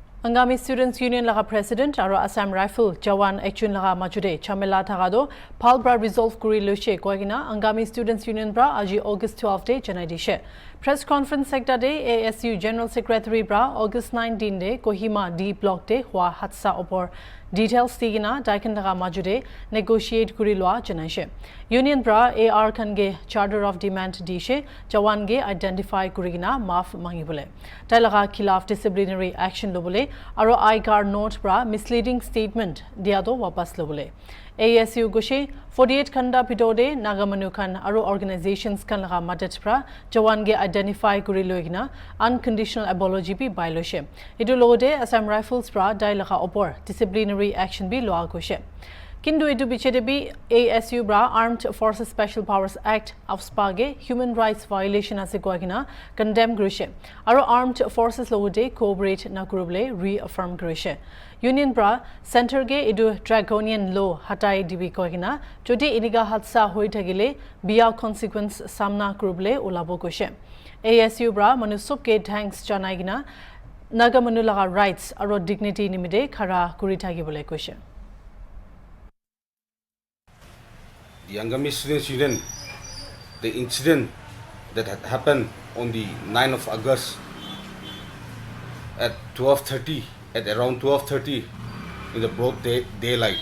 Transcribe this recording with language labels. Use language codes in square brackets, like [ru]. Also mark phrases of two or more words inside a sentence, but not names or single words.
[nag] Angami Students Union laga President aro Assam Rifle Jawan Ekchun laga majude chamela thagado Palbra resolve kuri loshe koigina Angami Students Union bra aji August 12 day janai dishe. [en] Press conference [nag] sector day ASU [en] General Secretary [nag] bra August 19 day Kohima D block day hua hatsa opor details tigina daikan laga majude negotiate kuri loa janai Union bra AR kange [en] charter of demand [nag] dishe Jawan ge identify kurigina maaf mangibule. Tai laga khilaf [en] disciplinary action [nag] lobule aro I-car note bra [en] misleading statement [nag] diado wapas lobule. ASU goshe 48 khanda pitode nagamanu khan aro organizations kan laga madat bra Jawan ge identify kuri loigina [en] unconditional apology [nag] bi bailoshe. Idu logode Assam Rifles bra dai laga opor [en] disciplinary action [nag] bi loa goshe. Kindu edu bichedebi ASU bra Armed Forces Special Powers Act AFSPA ge [en] human rights violation [nag] ase koagina condemn grishe aro Armed Forces logode cooperate na kuruble reaffirm grishe. Union bra center ge edu [en] draconian law [nag] hatai dibi koagina jodi iniga hatsa hoi thagile bia consequence samna kuruble ulabo goshe. ASU bra manusuk ge thanks janaigina nagamanu laga rights aro dignity nimide khara kuri thagibole goshe. [en] The Angami Students Union, the incident that had happened on the 9th of August at 12:30, at around 12:30 in the broad daylight.